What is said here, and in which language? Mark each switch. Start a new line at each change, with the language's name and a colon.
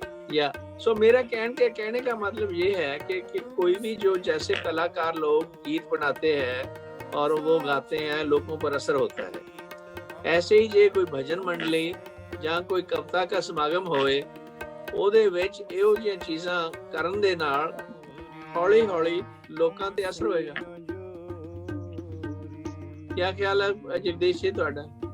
Hindi: या सो मेरा कहने का मतलब ये है कि कोई भी जो जैसे कलाकार लोग गीत बनाते हैं और वो गाते हैं, लोगों पर असर होता है. ऐसे ही जे कोई भजन मंडली ਜਾਂ कोई कविता का समागम होए,
Punjabi: ਉਹਦੇ ਵਿੱਚ ਇਹੋ ਜਿਹੀਆਂ ਚੀਜ਼ਾਂ ਕਰਨ ਦੇ ਨਾਲ ਹੌਲੀ ਹੌਲੀ ਲੋਕਾਂ ਤੇ ਅਸਰ ਹੋਏਗਾ.
Hindi: क्या ख्याल है जगदीश जी ਤੁਹਾਡਾ?